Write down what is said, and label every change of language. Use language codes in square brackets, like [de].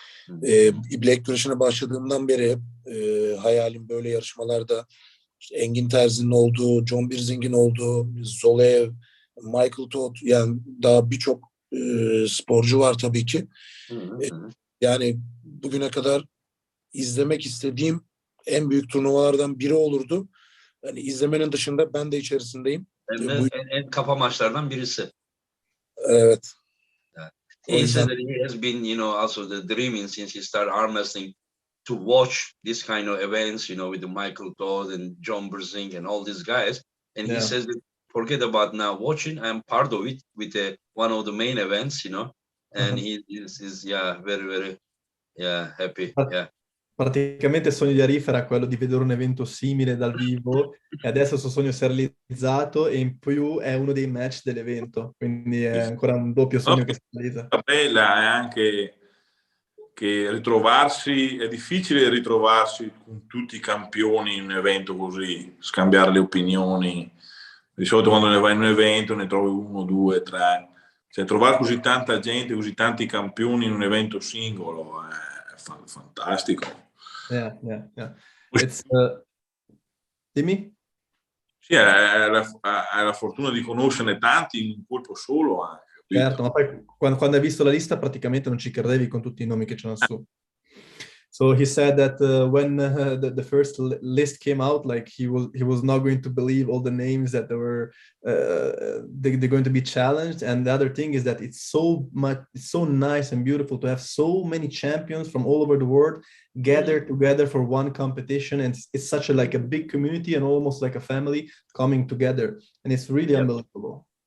[tr] Bilek güreşine başladığımdan beri hep hayalim böyle yarışmalarda işte Engin Terzi'nin olduğu, John Birzing'in olduğu, Zolev, Michael Todd, yani daha birçok sporcu var tabii ki. Yani bugüne kadar izlemek istediğim en büyük turnuvalardan biri olurdu. Yani izlemenin dışında ben de içerisindeyim. En kafa maçlardan birisi. Evet. [en] He said that he has been, also dreaming since he started arm wrestling to watch this kind of events, with the Michael Todd and John Birzing and all these guys. And he says that forget about now watching. I'm part of it with one of the main events, and he is very, very happy. [it] Praticamente il sogno di Arif era quello di vedere un evento simile dal vivo e adesso il suo sogno si è realizzato e in più è uno dei match dell'evento, quindi è ancora un doppio sogno che si realizza. La bella è anche che è difficile ritrovarsi con tutti i campioni in un evento così, scambiare le opinioni. Di solito quando ne vai in un evento ne trovi 1, 2, 3. Cioè trovare così tanta gente, così tanti campioni in un evento singolo è fantastico. [en] Yeah. It's [it] dimmi? Sì, hai la fortuna di conoscerne tanti in un colpo solo anche. Certo, ma poi quando hai visto la lista praticamente non ci credevi con tutti i nomi che c'erano su. [en] So he said that when the first list came out, like he was not going to believe all the names that they're going to be challenged. And the other thing is that it's so nice and beautiful to have so many champions from all over the world gathered together for one competition, and it's such a big community and almost like a family coming together, and it's really unbelievable.